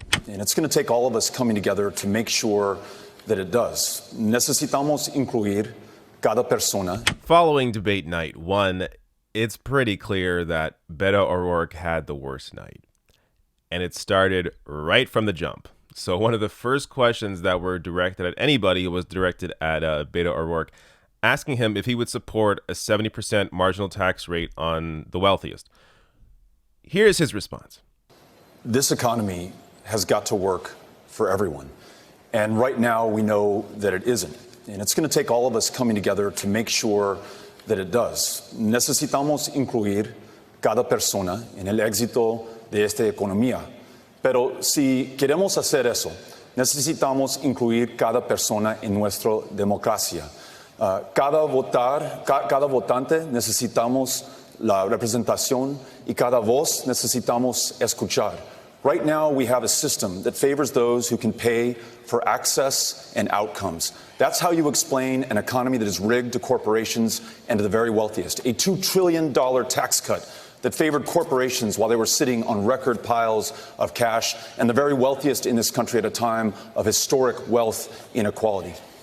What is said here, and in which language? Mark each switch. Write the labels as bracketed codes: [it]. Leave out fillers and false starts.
[en] and it's going to take all of us coming together to make sure that it does. [es] Necesitamos incluir cada persona. [en] Following debate night one, it's pretty clear that Beto O'Rourke had the worst night. And it started right from the jump. So one of the first questions that were directed at anybody was directed at Beto O'Rourke, asking him if he would support a 70% marginal tax rate on the wealthiest. Here's his response. This economy has got to work for everyone. And right now we know that it isn't. And it's going to take all of us coming together to make sure that it does. [es] Necesitamos incluir cada persona en el éxito de esta economía. Pero si queremos hacer eso, necesitamos incluir cada persona en nuestra democracia. Cada votante necesitamos la representación y cada voz necesitamos escuchar. [en] Right now, we have a system that favors those who can pay for access and outcomes. That's how you explain an economy that is rigged to corporations and to the very wealthiest. A $2 trillion tax cut that favored corporations while they were sitting on record piles of cash, and the very wealthiest in this country at a time of historic wealth inequality.